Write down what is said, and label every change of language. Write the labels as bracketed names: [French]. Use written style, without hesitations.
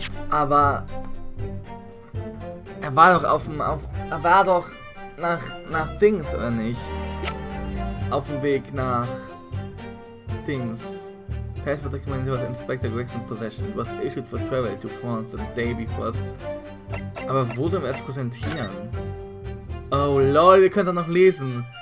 [German] Aber er war doch er war doch nach Dings, oder nicht? Auf dem Weg nach Dings. [English] Passport document was Inspector Gregson's possession. It was issued for travel to France the day before. [German] Aber wo sollen wir es präsentieren? Oh lol, ihr könnt doch noch lesen.